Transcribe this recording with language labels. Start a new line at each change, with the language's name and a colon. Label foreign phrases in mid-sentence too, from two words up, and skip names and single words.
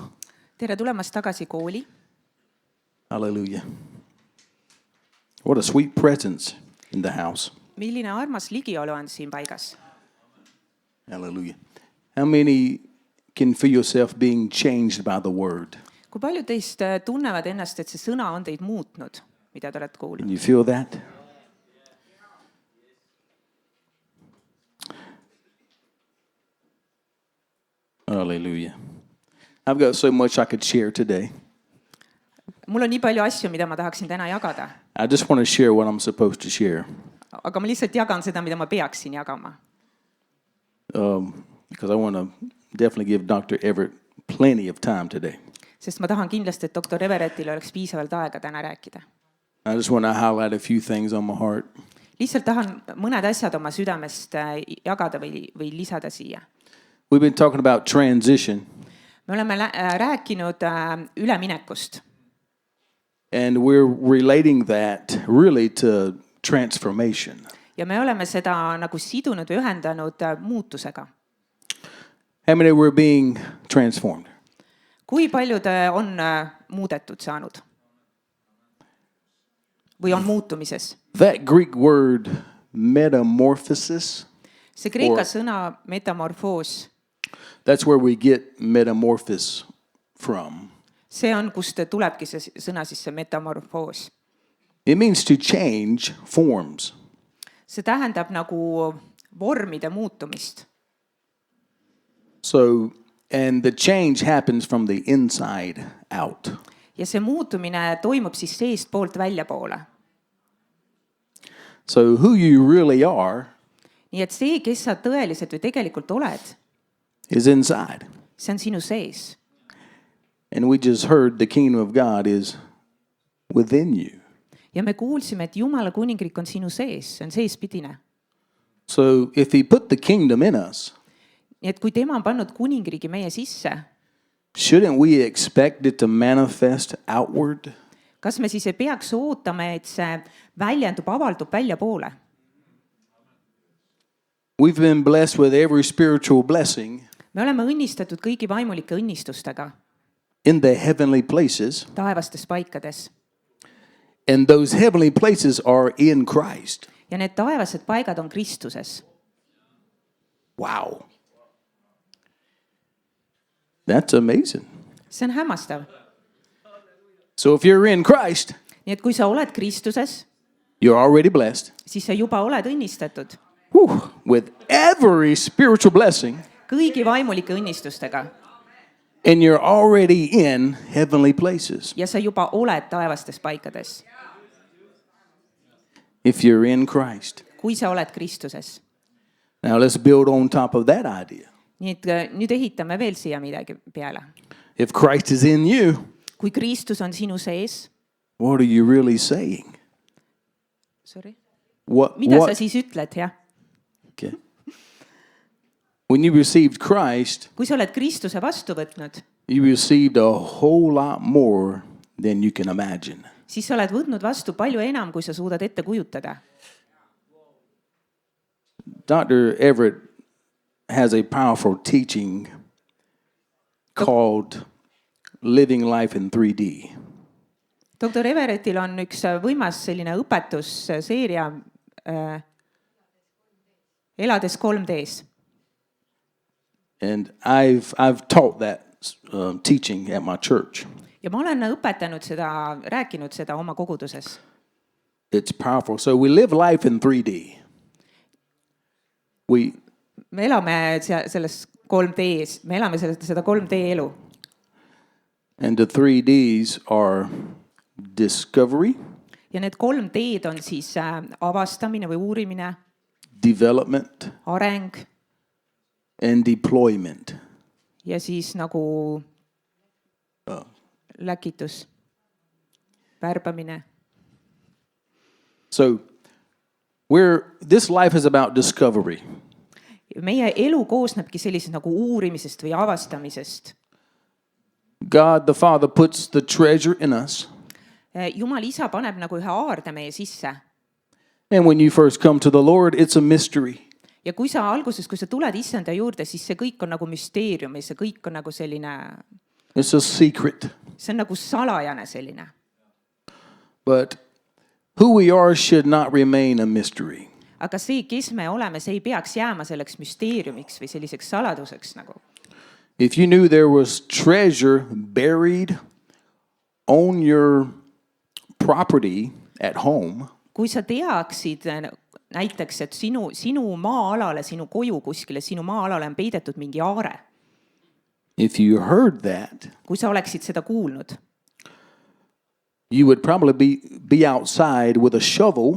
Estonian: tere tulemast tagasi kooli.
English: Hallelujah. What a sweet presence in the house.
Estonian: milline armas ligiolu on siin paigas.
English: Hallelujah. How many can feel yourself being changed by the word?
Estonian: kui paljud teist tunnevad ennast, et see sõna on teid muutnud, mida te olete
English: Can
Estonian: kuulnud?
English: you feel that? Hallelujah. I've got so much I could share today.
Estonian: mul on nii palju asju, mida ma tahaksin täna jagada,
English: I just want to share what I'm supposed to share
Estonian: aga ma lihtsalt jagan seda, mida ma peaksin jagama.
English: because I want to definitely give Dr. Everett plenty of time today.
Estonian: Sest ma tahan kindlasti, et doktor Everettil oleks piisavalt aega täna rääkida.
English: I just want to highlight a few things on my heart.
Estonian: Lihtsalt tahan mõned asjad oma südamest jagada või lisada siia.
English: We've been talking about transition,
Estonian: Me oleme rääkinud üleminekust
English: and we're relating that really to transformation.
Estonian: ja me oleme seda nagu sidunud või ühendanud muutusega.
English: How many were being transformed?
Estonian: Kui paljud on muudetud saanud? Või on muutumises?
English: That Greek word metamorphosis,
Estonian: See kreeka sõna metamorfoos,
English: that's where we get metamorphosis from.
Estonian: see on, kust tulebki see sõna siis see metamorfoos.
English: It means to change forms.
Estonian: See tähendab nagu vormide muutumist.
English: So, and the change happens from the inside out.
Estonian: Ja see muutumine toimub siis seest poolt väljapoole.
English: So who you really are
Estonian: Nii et see, kes sa tõeliselt või tegelikult oled,
English: is inside.
Estonian: see on sinu sees.
English: And we just heard the kingdom of God is within you.
Estonian: Ja me kuulsime, et Jumala kuningriik on sinu sees, see on seespidine.
English: So if he put the kingdom in us,
Estonian: Nii et kui tema on pannud kuningriigi meie sisse,
English: shouldn't we expect it to manifest outward?
Estonian: kas me siis ei peaks ootama, et see väljendub, avaldub väljapoole?
English: We've been blessed with every spiritual blessing
Estonian: Me oleme õnnistatud kõigi vaimulike õnnistustega
English: in the heavenly places,
Estonian: taevastes paikades.
English: and those heavenly places are in Christ.
Estonian: Ja need taevased paigad on Kristuses.
English: Wow. That's amazing.
Estonian: see on hämmastav.
English: So if you're in Christ,
Estonian: nii et kui sa oled Kristuses,
English: you're already blessed
Estonian: siis sa juba oled õnnistatud
English: with every spiritual blessing,
Estonian: kõigi vaimulike õnnistustega
English: and you're already in heavenly places.
Estonian: ja sa juba oled taevastes paikades,
English: If you're in Christ.
Estonian: kui sa oled Kristuses.
English: Now let's build on top of that idea.
Estonian: nii et nüüd ehitame veel siia midagi peale.
English: If Christ is in you,
Estonian: kui Kristus on sinu sees,
English: what are you really saying?
Estonian: mida sa siis ütled, jah?
English: Okay. When you received Christ,
Estonian: kui sa oled Kristuse vastu võtnud,
English: you received a whole lot more than you can imagine.
Estonian: siis sa oled võtnud vastu palju enam, kui sa suudad ette kujutada.
English: Dr. Everett has a powerful teaching called Living Life in 3D.
Estonian: Doktor Everettil on üks võimas selline õpetusseeria elades 3Ds.
English: And I've taught that teaching at my church.
Estonian: Ja ma olen õpetanud seda, rääkinud seda oma koguduses.
English: It's powerful. So we live life in 3D.
Estonian: Me elame selles 3Ds, me elame seda 3D elu.
English: And the 3Ds are discovery,
Estonian: ja need 3D-d on siis avastamine või uurimine,
English: development,
Estonian: areng
English: and deployment.
Estonian: ja siis nagu läkitus, värbamine.
English: So this life is about discovery.
Estonian: Meie elu koosnebki sellisest nagu uurimisest või avastamisest.
English: God the Father puts the treasure in us.
Estonian: Jumal isa paneb nagu ühe aarde meie sisse.
English: And when you first come to the Lord, it's a mystery.
Estonian: Ja kui sa alguses, kui sa tuled issanda juurde, siis see kõik on nagu müsteerium ja see kõik on nagu selline,
English: It's a secret.
Estonian: see on nagu salajane selline.
English: But who we are should not remain a mystery.
Estonian: Aga see, kes me oleme, see ei peaks jääma selleks müsteeriumiks või selliseks saladuseks nagu.
English: If you knew there was treasure buried on your property at home,
Estonian: kui sa teaksid näiteks, et sinu maa-alale, sinu koju kuskile, sinu maa-alale on peidetud mingi aare.
English: if you heard that,
Estonian: kui sa oleksid seda kuulnud,
English: you would probably be outside with a shovel,